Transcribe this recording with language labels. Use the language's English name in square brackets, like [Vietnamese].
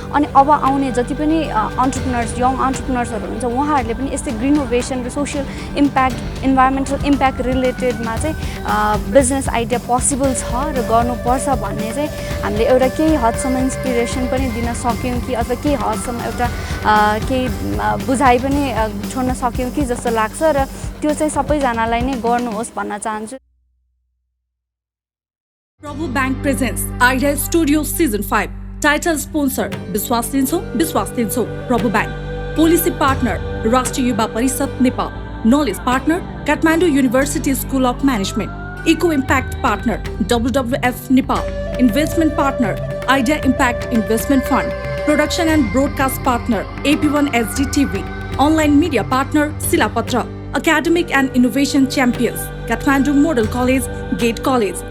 [Nepali] अनि अब आउने जति पनि अन्टरप्रिनर्स, यङ अन्टरप्रिनर्सहरू हुन्छ, उहाँहरूले पनि यस्तै ग्रिनोभेसन र सोसियल इम्प्याक्ट, इन्भाइरोमेन्टल इम्प्याक्ट रिलेटेडमा चाहिँ बिजनेस आइडिया पोसिबल छ र गर्नुपर्छ भन्ने चाहिँ हामीले एउटा केही हदसम्म इन्सपिरेसन पनि दिन सक्यौँ कि अथवा केही हदसम्म एउटा केही बुझाइ पनि छोड्न सक्यौँ कि जस्तो लाग्छ. र त्यो चाहिँ सबैजनालाई नै गर्नुहोस् भन्न चाहन्छु. [English] Prabhu Bank presents Idea Studio Season 5. Title sponsor [Nepali] विश्वास लिन्छौँ [English] Prabhu Bank. Policy partner Rashtriya Yuva Parishad Nepal. Knowledge partner Kathmandu University School of Management. Eco Impact partner WWF Nepal. Investment partner Idea Impact Investment Fund. Production and broadcast partner AP1 SD TV. Online media partner Silapatra. Academic and innovation champions Kathmandu Model College, Gate College.